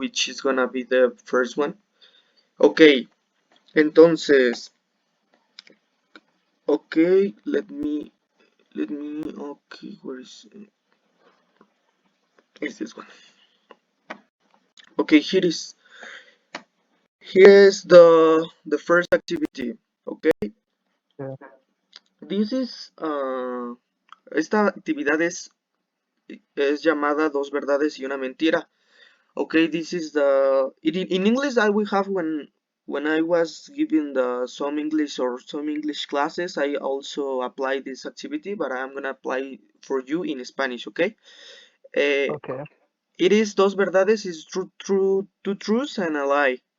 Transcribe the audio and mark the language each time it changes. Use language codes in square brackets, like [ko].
[en] which is gonna be the first one. Okay, entonces, okay, okay, where is this one? Okay, here's the first activity. Okay, Yeah. this is [es] esta actividad es llamada dos verdades y una mentira. [en] Okay, this is in English I will have when I was giving some English or some English classes, I also apply this activity, but I'm gonna apply for you in Spanish. Okay, Okay. it is [es] dos verdades, [en] is two truths and a lie.